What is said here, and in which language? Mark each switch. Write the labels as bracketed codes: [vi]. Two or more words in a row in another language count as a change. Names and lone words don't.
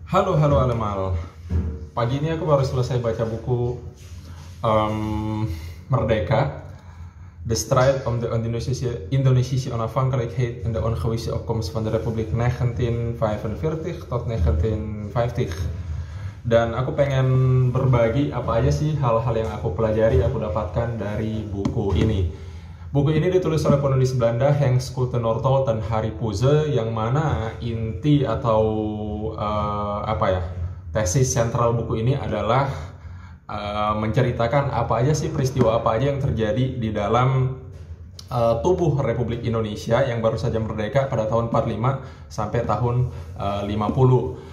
[id] Halo Alemal. Pagi ini aku baru selesai baca buku Merdeka, The Strijd om de Indonesische onafhankelijkheid en de ongewisse opkomst van de Republiek 1945 tot 1950. Dan aku pengen berbagi apa aja sih hal-hal yang aku pelajari, aku dapatkan dari buku ini. Buku ini ditulis oleh penulis Belanda Henk Schulte-Northolt dan Harry Puze, yang mana inti atau tesis sentral buku ini adalah menceritakan apa aja sih peristiwa apa aja yang terjadi di dalam tubuh Republik Indonesia yang baru saja merdeka pada tahun 45 sampai tahun 50.